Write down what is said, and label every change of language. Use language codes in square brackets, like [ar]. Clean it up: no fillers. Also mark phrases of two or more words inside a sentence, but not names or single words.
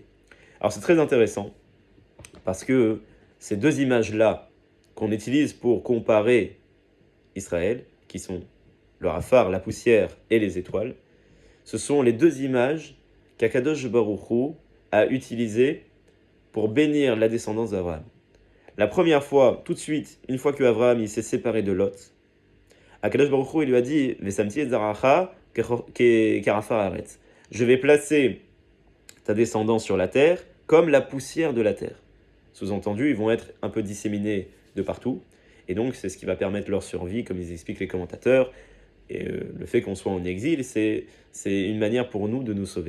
[fr] Alors c'est très intéressant, parce que ces deux images-là qu'on utilise pour comparer Israël, qui sont le Rafar, la poussière et les étoiles, ce sont les deux images qu' [he] הקדוש ברוך הוא [fr] a utilisées pour bénir la descendance d'Abraham. La première fois, tout de suite, une fois que Abraham s'est séparé de Lot, [he] הקדוש ברוך הוא, [fr] il lui a dit « [he] ושמתי את זרעך כעפר הארץ [fr] » je vais placer ta descendance sur la terre comme la poussière de la terre. Sous-entendu, ils vont être un peu disséminés de partout, et donc c'est ce qui va permettre leur survie, comme ils expliquent les commentateurs. Et le fait qu'on soit en exil, c'est une manière pour nous de nous sauver.